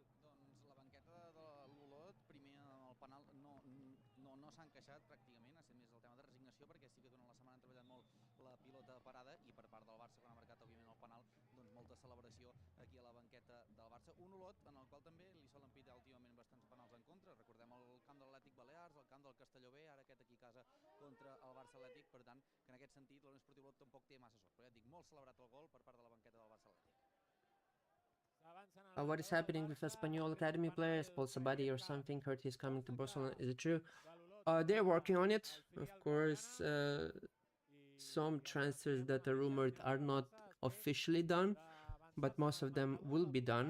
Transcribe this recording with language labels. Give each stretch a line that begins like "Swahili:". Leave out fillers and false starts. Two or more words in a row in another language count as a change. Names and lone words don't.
Catalan: Doncs la banqueta de l'Olot, primer amb el penal, no s'han queixat pràcticament, ha estat més el tema de resignació, perquè sí que durant la setmana han treballat molt la pilota parada, i per part del Barça, quan ha marcat òbviament el penal, doncs molta celebració aquí a la banqueta del Barça. Un Olot en el qual també li solen pitar últimament bastants penals en contra. Recordem el camp de l'Atlètic Balears, el camp del Castelló B, ara aquest aquí a casa contra el Barça Atlètic, per tant, que en aquest sentit la Unió Esportiva Olot tampoc té massa sort, però ja et dic, molt celebrat el gol per part de la banqueta del Barça Atlètic.
English: What is happening with Espanyol Academy players? Paul Sabadi or something heard he's coming to Barcelona. Is it true? They're working on it. Of course, some transfers that are rumored are not officially done, but most of them will be done.